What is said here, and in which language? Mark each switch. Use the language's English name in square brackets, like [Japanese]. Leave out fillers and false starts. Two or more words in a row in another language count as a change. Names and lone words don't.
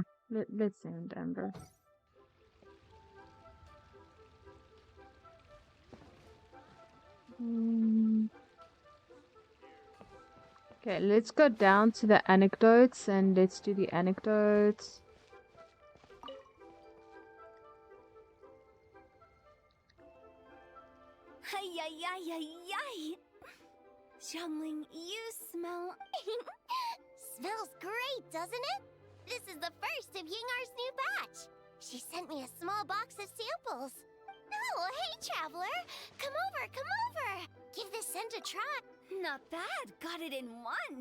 [English] Let's send Amber. Okay, let's go down to the anecdotes and let's do the anecdotes. Hi-yi-yi-yi-yi! Xiangling, you smell... Smells great, doesn't it? This is the first of Yingar's new batch. She sent me a small box of samples. Oh, hey, traveler! Come over, come over! Give this scent a try. Not bad, got it in one.